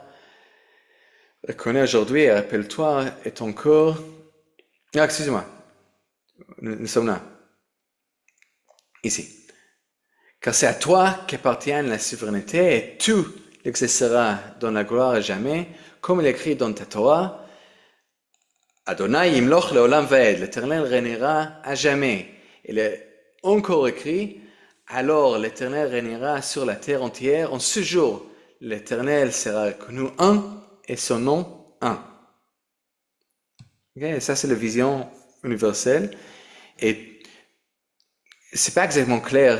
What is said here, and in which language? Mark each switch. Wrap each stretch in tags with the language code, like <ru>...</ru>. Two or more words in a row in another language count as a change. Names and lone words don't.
<fr>Reconnais aujourd'hui et rappelle-toi et ton corps. Ah, excusez-moi, nous sommes là, ici. Car c'est à toi qu'appartient la souveraineté et tu l'exerceras dans la gloire à jamais, comme il est écrit dans ta Torah.</fr> <he>ה' ימלוך לעולם ועד,</he> <fr>l'Éternel régnera à jamais. Il est encore écrit, alors l'Éternel régnera sur la terre entière. En ce jour, l'Éternel sera reconnu un et son nom un. Okay? Ça, c'est la vision universelle. Et c'est pas exactement clair.</fr>